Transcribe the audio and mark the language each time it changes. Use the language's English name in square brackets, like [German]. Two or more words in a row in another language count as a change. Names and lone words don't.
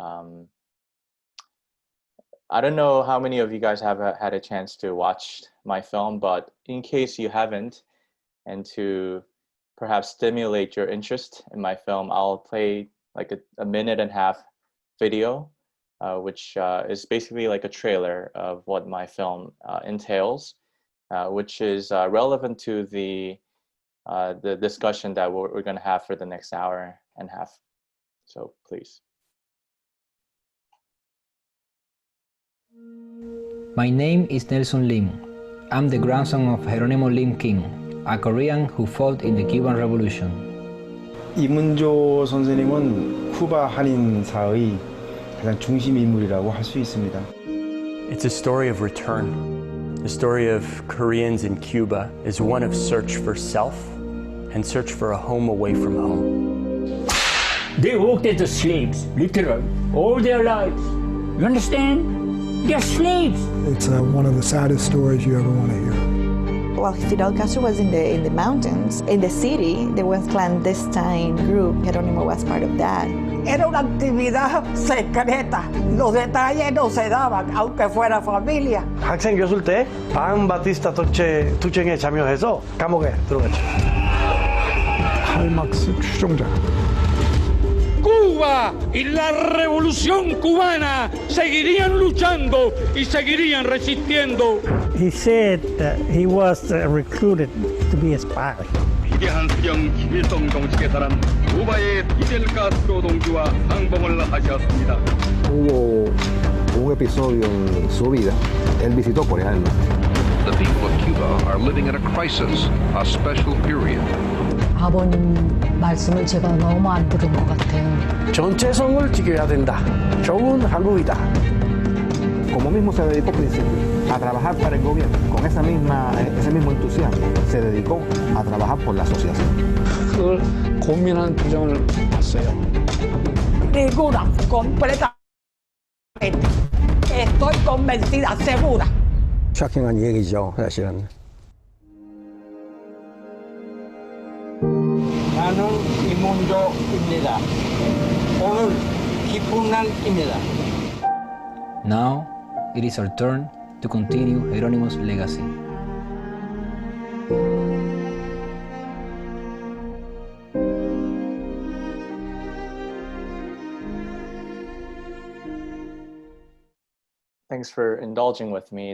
[English] I don't know how many of you guys have had a chance to watch my film, but in case you haven't, and to perhaps stimulate your interest in my film, I'll play like a minute and a half video, which is basically like a trailer of what my film entails, which is relevant to the discussion that we're going to have for the next hour and a half. So please. My name is Nelson Lim. I'm the grandson of Jeronimo Lim Kim, a Korean who fought in the Cuban Revolution. [Korean] 이문조 선생님은 쿠바 한인사의 가장 중심 인물이라고 할 수 있습니다. [English] It's a story of return. The story of Koreans in Cuba is one of search for self and search for a home away from home. They worked as slaves, literally, all their lives. You understand? They're slaves. It's one of the saddest stories you ever want to hear. While Fidel Castro was in the mountains, in the city, there was a clandestine group. Jeronimo was part of that. [Spanish] Era una actividad secreta. Los detalles no se daban, aunque fuera familia. [Korean] 학생 교수일 때 바티스타 투쟁에 참여해서 감옥에 들어갔죠. 칼막스 추종자. [Spanish] Cuba y la revolución cubana seguirían luchando y seguirían resistiendo. [English] He said that he was recruited to be a spy. [Korean] 위대한 수령 김일성 정치계사는 쿠바의 디젤 가스 노동주와 상봉을 하셨습니다. [Spanish] Hubo un episodio en su vida. Él visitó Corea del Norte. [English] The people of Cuba are living in a crisis, a special period. [Korean] 아버님 말씀을 제가 너무 안 들은 것 같아요. 전체성을 지켜야 된다. 좋은 한국이다. [Spanish] Como mismo se dedicó al principio a trabajar para el gobierno, con ese mismo entusiasmo, se dedicó a trabajar por la asociación. [Korean] 그걸 고민하는 표정을 봤어요. [Spanish] Ninguna, completamente. Estoy convencida, segura. [Korean] 쇼킹한 얘기죠, 사실은. 나는 이문조입니다. 오늘 기쁜 날입니다. [English] Now, it is our turn to continue Jeronimo's legacy. Thanks for indulging with me.